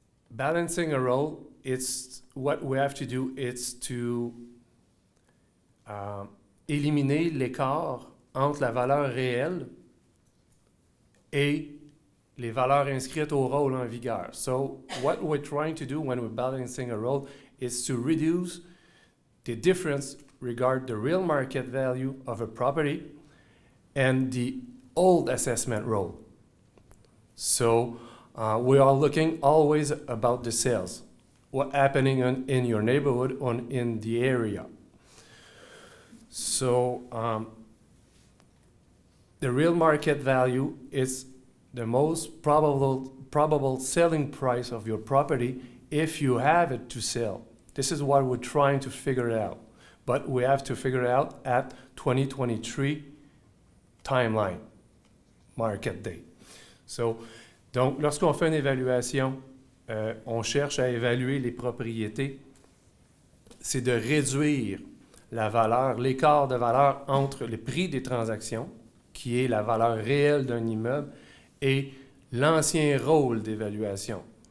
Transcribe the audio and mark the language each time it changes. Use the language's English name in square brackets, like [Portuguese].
[English] Balancing a role, it's what we have to do, it's to [French] éliminer l'écart entre la valeur réelle et les valeurs inscrites au rôle en vigueur. [English] So what we're trying to do when we're balancing a role is to reduce the difference regarding the real market value of a property and the old assessment role. So we are looking always about the sales, what's happening in your neighborhood or in the area. So the real market value is the most probable selling price of your property if you have it to sell. This is what we're trying to figure out. But we have to figure it out at 2023 timeline, market date. [French] So, donc, lorsqu'on fait une évaluation, on cherche à évaluer les propriétés. C'est de réduire la valeur, l'écart de valeur entre le prix des transactions, qui est la valeur réelle d'un immeuble, et l'ancien rôle d'évaluation.